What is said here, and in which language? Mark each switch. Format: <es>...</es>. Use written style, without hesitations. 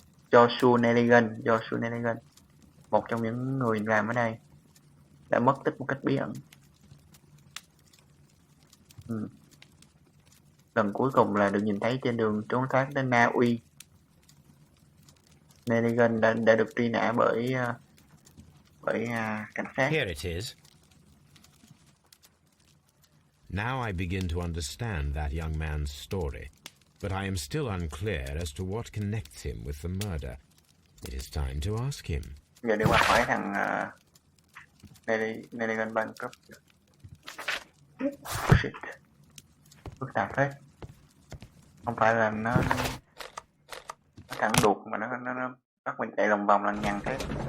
<vi>Joshua Nelligan, một trong những người làm ở đây, đã mất tích một cách bí ẩn. Lần cuối cùng là được nhìn thấy trên đường trốn thoát đến Na Uy. Nelligan đã được truy nã bởi cảnh sát.</vi> <en>Here it is. Now I begin to understand that young man's story, but I am still unclear as to what connects him with the murder. It is time to ask him.</en> <vi>Giờ đi qua hỏi thằng Nelligan bankrupt. Shit. Phức tạp thế. Không phải là nó thẳng đuột mà nó bắt mình chạy lòng vòng lằng nhằng thế.</vi>